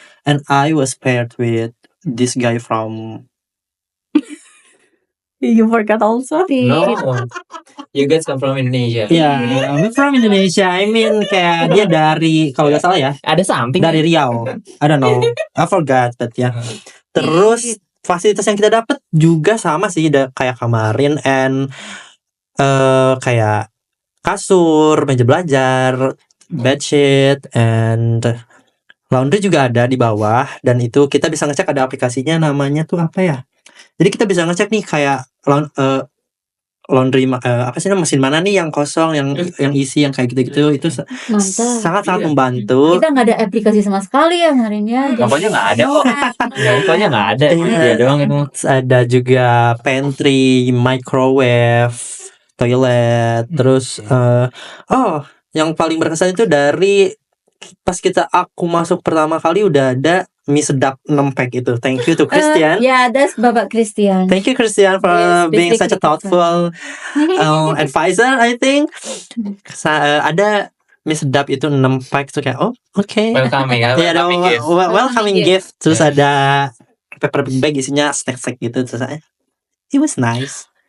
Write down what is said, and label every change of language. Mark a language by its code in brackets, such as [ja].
[en] And I was paired with this guy from You forgot also? No, you guys come from Indonesia. Yeah, I'm from Indonesia. I mean [id] kayak dia dari kalau nggak salah ya Ada something dari Riau. [en] I don't know. I forgot but [id] ya. Terus fasilitas yang kita dapat juga sama sih kayak kemarin and kayak kasur, meja belajar, bedsheet, and laundry juga ada di bawah. Dan itu kita bisa ngecek ada aplikasinya namanya tuh apa ya? Jadi kita bisa ngecek nih kayak laundry apa sih mesin mana nih yang kosong, yang isi, yang kayak gitu-gitu. Itu Mantap. sangat Iya. membantu. Kita nggak ada aplikasi sama sekali ya harinya. Pokoknya nggak ada kok. Pokoknya nggak ada. Iya. Iya doang itu. Terus ada juga pantry, microwave, toilet, terus yang paling berkesan itu dari pas aku masuk pertama kali udah ada mie sedap 6 pack itu. [en] Thank you to Christian. Yeah, that's Bapak Christian. Thank you Christian for Yes, being such a basically thoughtful advisor, I think. [id] Ada mie sedap itu 6 pack tuh kayak okay. Welcoming ya. Iya, ada [en] Welcoming gift. welcoming gift. gift. Terus Yeah. [id] ada peppermint bag isinya snack-snack gitu. Terus [en] it was nice.